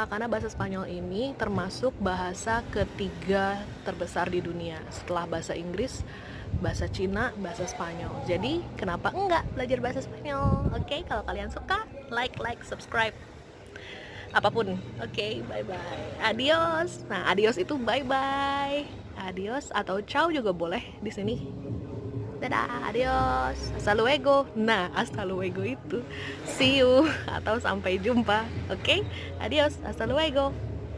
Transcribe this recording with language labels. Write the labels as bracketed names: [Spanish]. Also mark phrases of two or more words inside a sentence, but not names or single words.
[Indonesian] Karena bahasa Spanyol ini termasuk bahasa ketiga terbesar di dunia setelah bahasa Inggris, bahasa Cina, bahasa Spanyol. Jadi kenapa enggak belajar bahasa Spanyol? Oke, kalau kalian suka, [English] like, subscribe, [Indonesian] apapun. Oke, bye-bye. Adios. Nah, adios itu bye-bye. Adios atau ciao juga boleh di sini. Dadah, [Spanish] adios. Hasta luego. [Indonesian] Nah, [Spanish] hasta luego [Indonesian] itu [English] see you [Indonesian] atau sampai jumpa. Oke? [Spanish] Adios, hasta luego.